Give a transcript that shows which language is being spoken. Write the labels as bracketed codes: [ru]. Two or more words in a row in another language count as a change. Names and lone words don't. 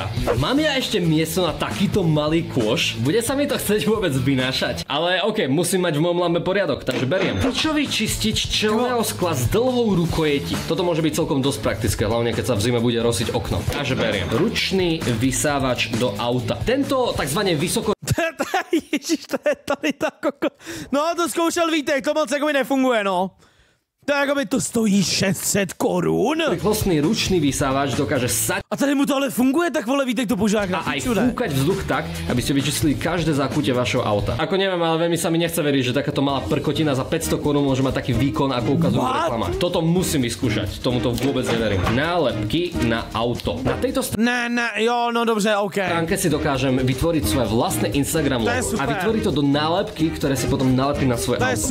[sk] Mám ja ešte miesto na takýto malý kôš? Bude sa mi to chcieť vôbec vynášať? Ale OK, musím mať v mojom Lambe poriadok, takže beriem. Pičový čistič čelného skla s dlhou rukojeti. Toto môže byť celkom dosť praktické, hlavne keď sa v zime bude rosiť okno. Takže beriem. Ručný vysávač do auta. Tento takzvané vysoko... [cs] Ježiš, to je tady tá koko... No, to zkoušel Vítek, to moc jako mi nefunguje, no. To jakoby to stojí 600 korún. [sk] Rýchlostný ručný vysávač dokáže sať... [cs] A tady mu to ale funguje, tak vole Vítek to požák na piču, ne? [sk] A aj fúkať vzduch tak, aby ste vyčistili každé zákute vašeho auta. Ako neviem, ale veľmi sa mi nechce veriť, že takáto malá prkotina za 500 korún môže mať taký výkon, ako ukazujú v reklamách. Toto musím vyskúšať, tomuto vôbec neverím. Nálepky na auto. Na tejto [cs] jo, no dobře, OK. [sk] stránke si dokážem vytvoriť svoje vlastné Instagram logo a vytvoriť to do nálepky, ktoré si potom nalepím na svoje auto.